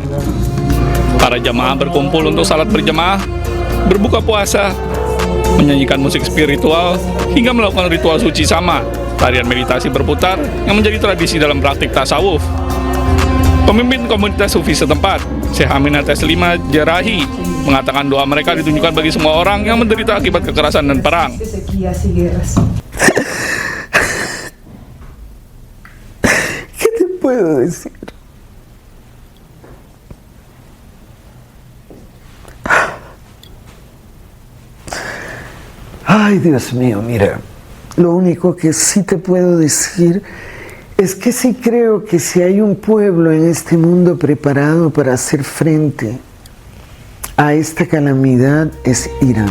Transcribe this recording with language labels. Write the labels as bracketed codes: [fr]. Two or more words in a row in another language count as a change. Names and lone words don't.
[id] Para jamaah berkumpul untuk salat berjamaah, berbuka puasa, menyanyikan musik spiritual, hingga melakukan ritual suci sama, tarian meditasi berputar yang menjadi tradisi dalam praktik tasawuf. Pemimpin komunitas sufi setempat, Syekh Aminah Teslima Jerahi, mengatakan doa mereka ditunjukkan bagi semua orang yang menderita akibat kekerasan dan perang. [es] ¿Qué te puedo decir? Ay, Dios mío, mira, lo único que sí te puedo decir es que sí creo que si hay un pueblo en este mundo preparado para hacer frente a esta calamidad es Irán.